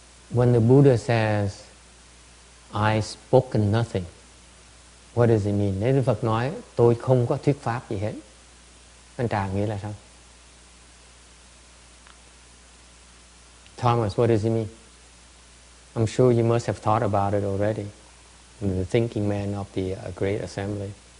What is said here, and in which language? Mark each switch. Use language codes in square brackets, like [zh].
[en] When the Buddha says, I spoken nothing, what does it mean? [vi] Nếu Đức Phật nói, tôi không có thuyết pháp gì hết, anh Trà nghĩa là sao? [en] Thomas, what does it mean? I'm sure you must have thought about it already. The thinking man of the great assembly.